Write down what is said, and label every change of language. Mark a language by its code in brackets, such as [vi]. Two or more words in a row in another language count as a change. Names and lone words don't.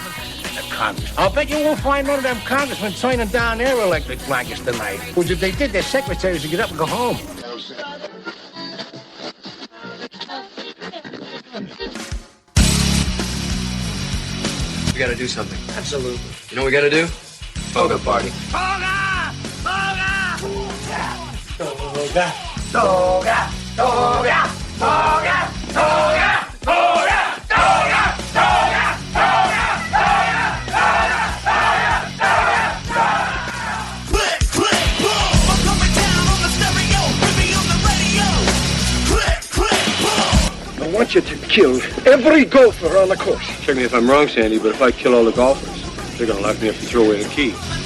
[en] I'll bet you won't find none of them congressmen signing down their electric blankets tonight. Which if they did, their secretaries would get up and go home. We gotta do something. Absolutely. You know what we gotta do? Toga party. Toga! Toga! Toga! Toga! Toga! Toga! Toga! Toga! Toga! Toga! Click, click, boom! I'm coming down on the stereo, put me on the radio. Click, click, boom! I want you to kill every golfer on the course. Check me if I'm wrong, Sandy, but if I kill all the golfers, they're going to lock me up and throw away the key.